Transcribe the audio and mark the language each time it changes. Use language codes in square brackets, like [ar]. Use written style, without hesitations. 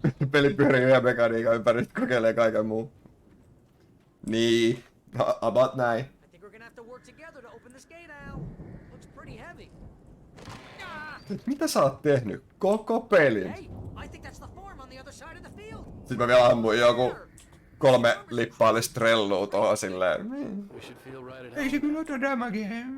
[fi] Peli pyörii yhden mekaniikan ympäri, kokeilee kaiken muun. Niin, about näin. [en] I think we're gonna have to work together to open this gate, Al. Looks pretty heavy. [fi] Mitä sä oot tehnyt? Koko pelin. [en] Hey, I think that's the farm on the other side of the field. [fi] Sitten mä vielä ammuin joku 3 lippaallista trellua tohon silleen. Ei se kyllä ota damagea.